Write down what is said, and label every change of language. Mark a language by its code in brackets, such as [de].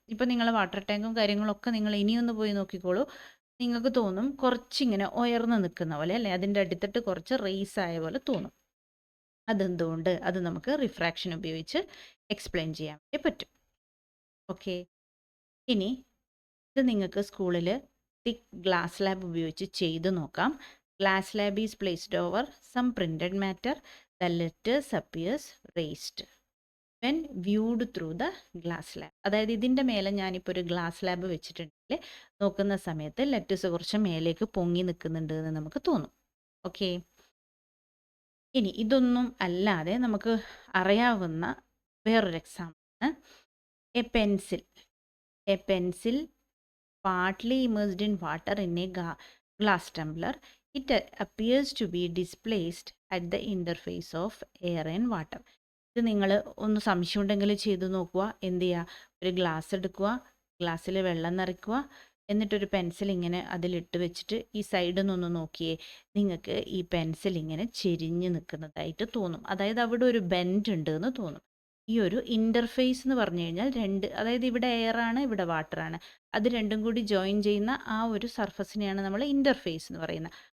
[ml] ഇപ്പം നിങ്ങൾ വാട്ടർ ടാങ്കും കാര്യങ്ങളൊക്കെ നിങ്ങൾ ഇനിയൊന്ന് പോയി നോക്കിക്കോളൂ, നിങ്ങൾക്ക് തോന്നും കുറച്ചിങ്ങനെ ഉയർന്നു നിൽക്കുന്ന പോലെ അല്ലേ, അതിൻ്റെ അടുത്തിട്ട് കുറച്ച് റേസ് ആയ പോലെ തോന്നും. അതെന്തുകൊണ്ട്? അത് നമുക്ക് റിഫ്രാക്ഷൻ ഉപയോഗിച്ച് എക്സ്പ്ലെയിൻ ചെയ്യാൻ വേണ്ടി പറ്റും. ഓക്കെ, ഇനി ഇത് നിങ്ങൾക്ക് സ്കൂളിൽ തിക്ക് ഗ്ലാസ് ലാബ് ഉപയോഗിച്ച് ചെയ്ത് നോക്കാം. [en] Glass slab is placed over some printed matter. The letters appears raised when viewed through the glass slab. [ml] അതായത് ഇതിൻ്റെ മേലെ ഞാനിപ്പോൾ ഒരു ഗ്ലാസ് ലാബ് വെച്ചിട്ടുണ്ടെങ്കിൽ നോക്കുന്ന സമയത്ത് ലെറ്റേഴ്സ് കുറച്ച് മേലേക്ക് പൊങ്ങി നിൽക്കുന്നുണ്ട് എന്ന് നമുക്ക് തോന്നും. [en] okay, [ml] ഇനി ഇതൊന്നും അല്ലാതെ നമുക്ക് അറിയാവുന്ന വേറൊരു [en] Example, a pencil partly immersed in water in a glass tumbler. It appears to be displaced at the interface of air and water. [ml] ഇത് നിങ്ങൾ ഒന്ന് സംശയം ഉണ്ടെങ്കിൽ ചെയ്ത് നോക്കുക. എന്ത് ചെയ്യുക, ഒരു ഗ്ലാസ് എടുക്കുക, ഗ്ലാസ്സിൽ വെള്ളം നിറയ്ക്കുക, എന്നിട്ടൊരു പെൻസിൽ ഇങ്ങനെ അതിലിട്ട് വെച്ചിട്ട് ഈ സൈഡിൽ നിന്നൊന്ന് നോക്കിയേ, നിങ്ങൾക്ക് ഈ പെൻസിൽ ഇങ്ങനെ ചെരിഞ്ഞ് നിൽക്കുന്നതായിട്ട് തോന്നും. അതായത് അവിടെ ഒരു ബെൻഡ് ഉണ്ട് എന്ന് തോന്നും. ഈ ഒരു ഇൻ്റർഫേസ് എന്ന് പറഞ്ഞു കഴിഞ്ഞാൽ അതായത് ഇവിടെ എയറാണ്, ഇവിടെ വാട്ടറാണ്, അത് രണ്ടും കൂടി ജോയിൻ ചെയ്യുന്ന ആ ഒരു സർഫസിനെയാണ് നമ്മൾ ഇൻ്റർഫേസ് എന്ന് പറയുന്നത്.